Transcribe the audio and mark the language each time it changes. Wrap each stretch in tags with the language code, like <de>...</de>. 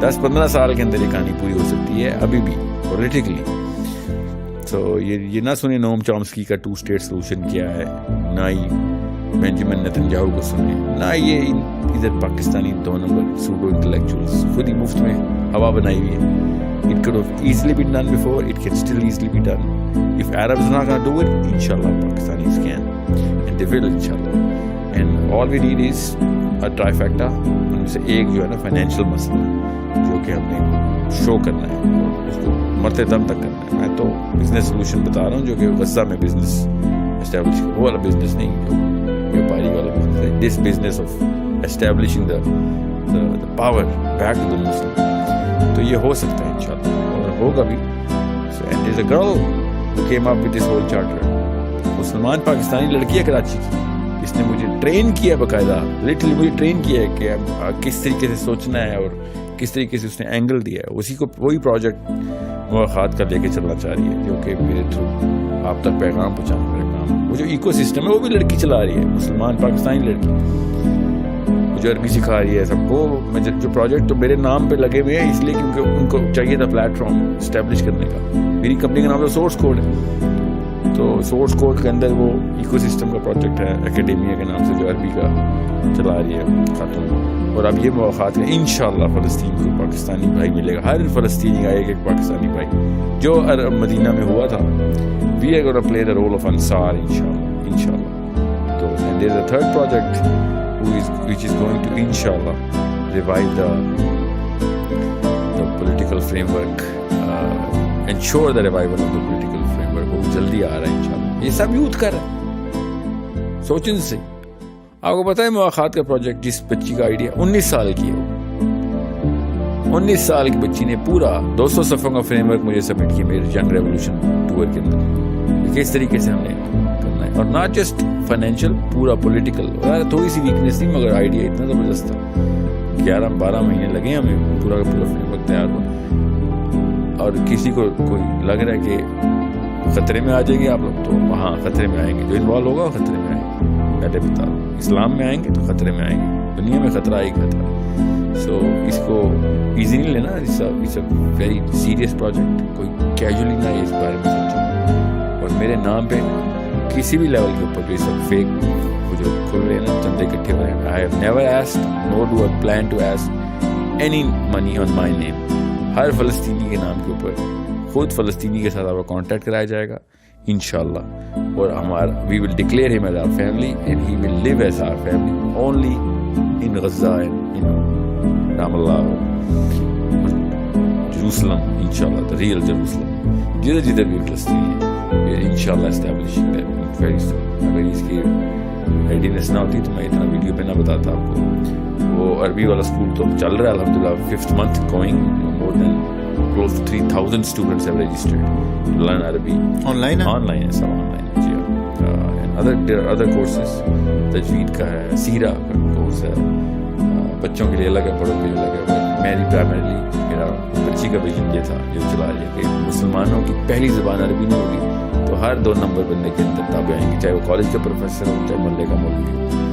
<ur>10-15 سال کے اندر یہ کہانی پوری ہو سکتی ہے ابھی بھی پولیٹیکلی. تو یہ نہ سنیں نوم چامسکی کا 2 اسٹیٹ سولوشن کیا ہے، نہ ہی بینجامن نیتنیاہو کو سنیں، نہ یہ ادھر پاکستانی 2 نمبر سوڈو انٹلیکچوئلز خود ہی مفت میں ہوا بنائی ہوئی ہے.</ur> <en>It could have easily been done before. It can still easily be done. If Arabs are not going to do it, inshallah Pakistanis can, and they will inshallah. And all we need is a trifecta.</en> <ur>سے ایک جو ہے نا financial مسئلہ جو کہ ہم نے شو کرنا ہے اور اس کو مرتے دم تک کرنا ہے. میں تو بزنس سولوشن بتا رہا ہوں جو کہ غزہ میں بزنس اسٹیبلش وہ والا بزنس نہیں جو ویپاری والا بزنس ہے.</ur> <en>This business of establishing the power back to the Muslim.</en> <ur>تو یہ ہو سکتا ہے انشاءاللہ اور ہوگا بھی.</ur> <en>And there is a girl who came up with this whole charter.</en> <ur>مسلمان پاکستانی لڑکی ہے کراچی کی, اس نے مجھے ٹرین کیا باقاعدہ, لٹرلی مجھے ٹرین کیا ہے کہ کس طریقے سے سوچنا ہے اور کس طریقے سے اس نے اینگل دیا ہے. اسی کو وہی پروجیکٹ مواخات کا لے کے چلنا چاہ رہی ہے جو کہ میرے تھرو آپ تک پیغام پہنچانا میرا کام. وہ جو ایکو سسٹم ہے وہ بھی لڑکی چلا رہی ہے, مسلمان پاکستانی لڑکی, مجھے عربی سکھا رہی ہے سب کو. جو پروجیکٹ تو میرے نام پہ لگے ہوئے ہیں اس لیے کیونکہ ان کو چاہیے تھا پلیٹ فارم اسٹیبلش کرنے کا. میری کمپنی کا نام تو سورس کوڈ ہے, تو سورس کوڈ کے اندر وہ ایکو سسٹم کا پروجیکٹ ہے اکیڈیمیا کے نام سے جو عربی کا چلا رہی ہے خاتون. اور اب یہ مواقعات ہے انشاءاللہ فلسطین کو پاکستانی بھائی ملے گا, ہر فلسطینی کا ایک پاکستانی بھائی جو مدینہ میں ہوا تھا.</ur> <en>We are gonna play the role of انصار انشاءاللہ. تو and there is a third project which is going to inshallah revive the political framework, ensure the revival of the political framework.</en> <ur>وہ جلدی آ رہا ہے انشاءاللہ. یہ سب یوتھ کر رہا ہے سوچن سے. آپ کو پتا ہے مواخات کا پروجیکٹ جس بچی کا آئیڈیا 19 سال کی ہے, 19 سال کی بچی نے پورا 200 صفحوں کا فریم ورک مجھے سبمٹ کیا میرے ینگ ریولوشن ٹور کے اندر. کس طریقے سے ہم نے کرنا ہے, اور</ur> <en>not just financial,</en> <ur>پورا پولیٹیکل. تھوڑی سی ویکنیس تھی مگر آئیڈیا اتنا زبردست تھا. 11-12 مہینے لگے ہمیں پورا کا پورا فریم ورک تیار ہوا. اور کسی کو کوئی لگ رہا ہے کہ خطرے میں آ جائیں گے آپ لوگ, تو وہاں خطرے میں آئیں گے. جو انوالو ہوگا وہ خطرے میں آئیں گے. پہلے بتا رہا ہوں, اسلام میں آئیں گے تو خطرے میں آئیں گے, دنیا میں خطرہ آئے خطرہ. سو اس کو ایزی نہیں لینا,</ur> <en>It's a very serious project.</en> <ur>کوئی کیجولی نہ اس بارے میں سوچے. اور میرے نام پہ کسی بھی لیول کے اوپر جو سب فیک وہ جو کھل رہے ہیں نا چندے اکٹھے ہوئے ہیں,</ur> <en>I have never asked nor do I plan to ask any money on my name.</en> <ur>ہر فلسطینی کے نام کے اوپر خود فلسطینی کے ساتھ آپ کا کانٹیکٹ کرایا جائے گا انشاءاللہ. اور ہمارا</ur> <en>We will declare him as our family and he will live as our family only in Gaza and in Ramallah Jerusalem انشاءاللہ, the real Jerusalem.</en> <ur>جدھر بھی فلسطینی ہے انشاءاللہ</ur> <en>Establishing that very soon.</en> <ur>اگر اس کی ریڈینس نہ ہوتی تو میں اتنا ویڈیو پہ نہ بتاتا آپ کو. وہ عربی والا اسکول تو چل رہا ہے الحمدللہ,</ur> <en>5th month going, more than close to 3,000 students have registered to learn Arabi.</en> <ur>Online ہے? Online ہے, سب online ہے جی.</ur> <en>And there are other courses,</en> <ur>تجوید کا ہے, سیرہ کا کورس ہے, بچوں کے لیے الگ ہے, بڑوں کے لیے الگ ہے. میری پرائمرلی میرا بچی کا ویژن یہ تھا جو چلا رہی ہے کہ مسلمانوں کی پہلی زبان عربی نہیں ہوگی تو ہر 2 نمبر بندے کے اندر تابع آئیں گے, چاہے وہ کالج کا پروفیسر ہو چاہے محلے کا مولوی ہو.</ur>